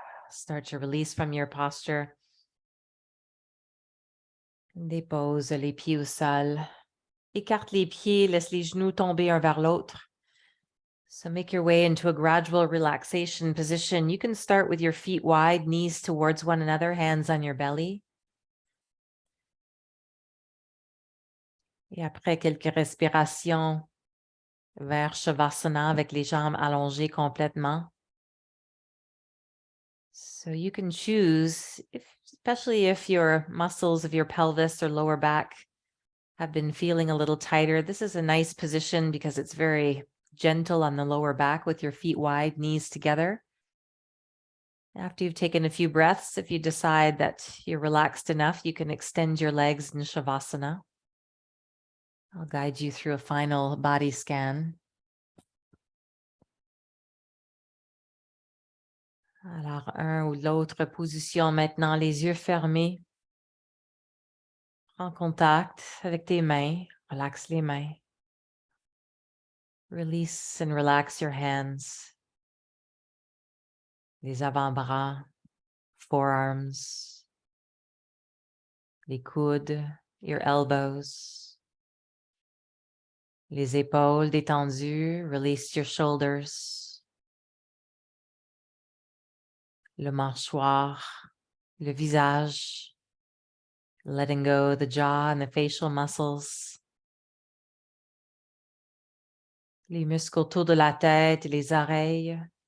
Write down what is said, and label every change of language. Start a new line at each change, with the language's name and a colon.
English: Start to release from your posture.
French: Dépose les pieds au sol. Écarte les pieds, laisse les genoux tomber un vers l'autre.
English: So make your way into a gradual relaxation position. You can start with your feet wide, knees towards one another, hands on your belly.
French: Et après quelques respirations vers Shavasana avec les jambes allongées complètement.
English: So you can choose, especially if your muscles of your pelvis or lower back have been feeling a little tighter. This is a nice position because it's very gentle on the lower back with your feet wide, knees together. After you've taken a few breaths, if you decide that you're relaxed enough, you can extend your legs in Shavasana. I'll guide you through a final body scan.
French: Alors, un ou l'autre position maintenant, les yeux fermés. Prends contact avec tes mains. Relaxe les mains.
English: Release and relax your hands.
French: Les avant-bras, forearms, les coudes,
English: your elbows.
French: Les épaules détendues.
English: Release your shoulders.
French: Le mâchoire, le visage.
English: Letting go the jaw and the facial muscles.
French: Les muscles autour de la tête et les oreilles.